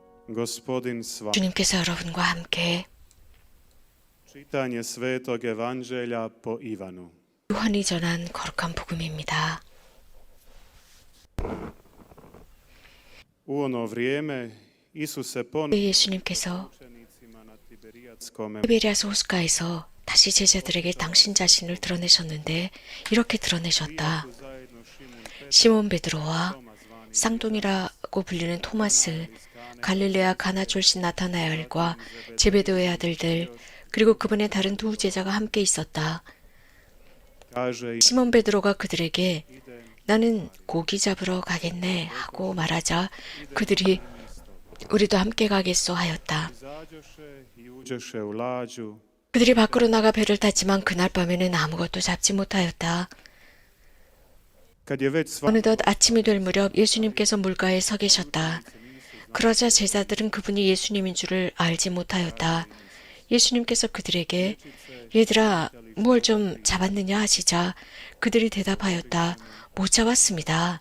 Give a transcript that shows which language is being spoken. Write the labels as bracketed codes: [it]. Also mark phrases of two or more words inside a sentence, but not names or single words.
[hr] Gospodin s vama. [ko] 주님께서 여러분과 함께 [hr] Čitanje Svetog Evanđelja po Ivanu. [ko] 요한이 전한 거룩한 복음입니다. [hr] U ono vrijeme Isus se ponovno [ko] 예수님께서 [hr] učenicima na Tiberijatskom [ko] 티베리아스 호숫가에서 다시 제자들에게 당신 자신을 드러내셨는데 이렇게 드러내셨다. [hr] zajedno Šimun Petar, [ko] 시몬 베드로와 [hr] Toma zvani [ko] 쌍둥이라고 불리는 토마스, 갈릴레아 가나 출신 나타나엘과 제베도의 아들들, 그리고 그분의 다른 두 제자가 함께 있었다. [hr] kaže im, [ko] 시몬 베드로가 그들에게 나는 고기 잡으러 가겠네 하고 말하자 그들이 우리도 함께 가겠소 하였다. [hr] izađoše i uđoše u lađu, [ko] 그들이 밖으로 나가 배를 탔지만 그날 밤에는 아무것도 잡지 못하였다. [hr] kad je već sva [ko] 어느덧 아침이 될 무렵 예수님께서 물가에 서 계셨다. 그러자 제자들은 그분이 예수님인 줄을 알지 못하였다. 예수님께서 그들에게 얘들아 뭘 좀 잡았느냐 하시자 그들이 대답하였다. 못 잡았습니다.